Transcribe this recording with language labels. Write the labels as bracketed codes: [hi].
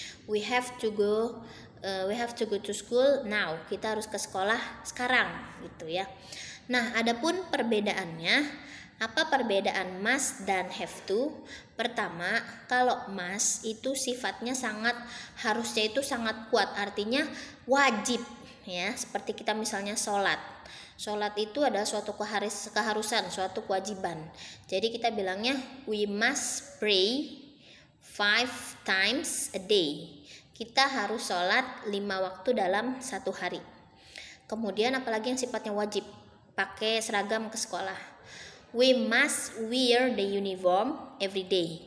[en] We have to go to school now. [id] Kita harus ke sekolah sekarang, gitu ya. Nah, adapun perbedaannya, apa perbedaan must dan have to? Pertama, kalau must itu sifatnya harusnya itu sangat kuat, artinya wajib, ya. Seperti kita misalnya sholat. Sholat itu adalah suatu keharusan, suatu kewajiban. Jadi kita bilangnya [en] we must pray 5 times a day. [id] Kita harus sholat 5 waktu dalam satu hari. Kemudian apalagi yang sifatnya wajib, pakai seragam ke sekolah. [en] We must wear the uniform every day.